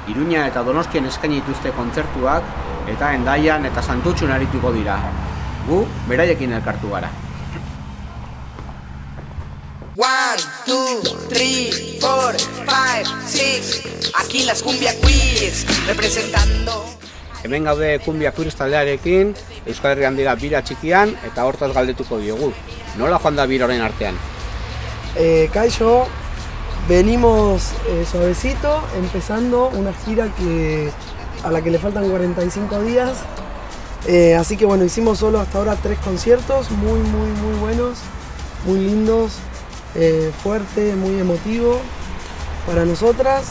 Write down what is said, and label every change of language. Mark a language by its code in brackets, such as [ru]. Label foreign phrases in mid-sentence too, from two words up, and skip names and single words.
[eu] Iruña eta Donostian eskaini dituzte kontzertuak eta Hendaian eta Santutxun arituko dira. Gu beraiekin elkartu gara. 1, 2, 3, 4, 5, 6. [es] Aquí las Cumbia Queers representando. [eu] Hemen gaude Cumbia Queers taldearekin, Euskal Herrian dira bira txikian eta hortaz galdetuko diogu. Nola joan da bira orain artean? Kaixo, [es] venimos suavecito, empezando una gira a la que le faltan 45 días. Así que bueno, hicimos solo hasta ahora 3 conciertos, muy buenos, muy lindos, fuerte, muy emotivo para nosotras.